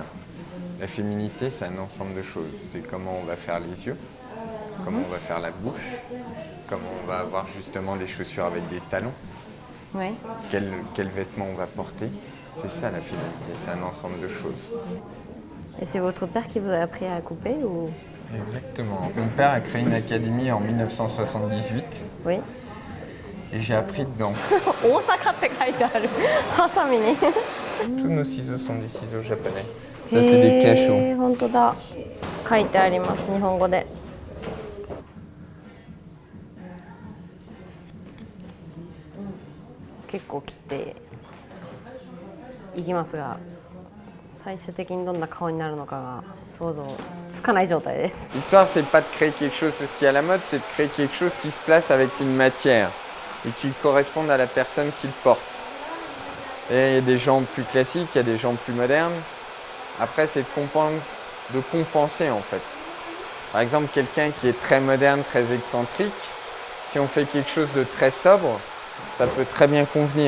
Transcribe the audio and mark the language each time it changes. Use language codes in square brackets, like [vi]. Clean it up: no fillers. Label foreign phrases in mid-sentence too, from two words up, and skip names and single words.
[fr] La féminité, c'est un ensemble de choses. C'est comment on va faire les yeux, comment on va faire la bouche, comment on va avoir justement des chaussures avec des talons, quels vêtements on va porter. C'est ça la féminité, c'est un ensemble de choses. Et c'est votre père qui vous a appris à couper ou... Exactement. Mon père a créé une académie en 1978. Oui. Et j'ai appris dedans. [ja] Osakaって書いてある。ハサミに。 [fr] Tous nos ciseaux sont des ciseaux japonais. Ça, c'est des cachos. [ja] 本当だ。書いてあります、日本語で。結構切っていきますが、最終的にどんな顔になるのかが想像つかない状態です。 [fr] L'histoire, c'est pas de créer quelque chose qui est à la mode, c'est de créer quelque chose qui se place avec une matière et qui corresponde à la personne qui le porte. Et il y a des gens plus classiques, il y a des gens plus modernes. Après, c'est de compenser en fait. Par exemple, quelqu'un qui est très moderne, très excentrique, si on fait quelque chose de très sobre, ça peut très bien convenir.